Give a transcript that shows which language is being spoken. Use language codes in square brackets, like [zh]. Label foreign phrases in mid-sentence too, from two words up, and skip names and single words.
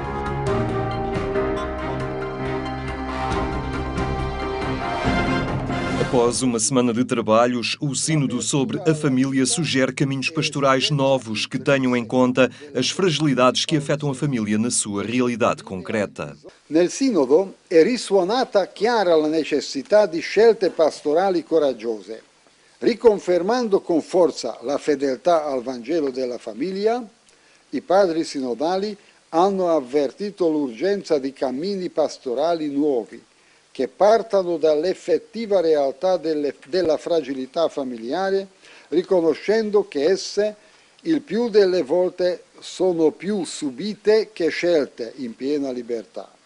[pt] Após uma semana de trabalhos, o Sínodo sobre a Família sugere caminhos pastorais novos que tenham em conta as fragilidades que afetam a família na sua realidade concreta. [it] Nel Sinodo è risuonata chiara la necessità di scelte pastorali coraggiose, riconfermando con forza la fedeltà al Vangelo della famiglia. I padri sinodali hanno avvertito l'urgenza di cammini pastorali nuovi, che partano dall'effettiva realtà della fragilità familiare, riconoscendo che esse il più delle volte sono più subite che scelte in piena libertà.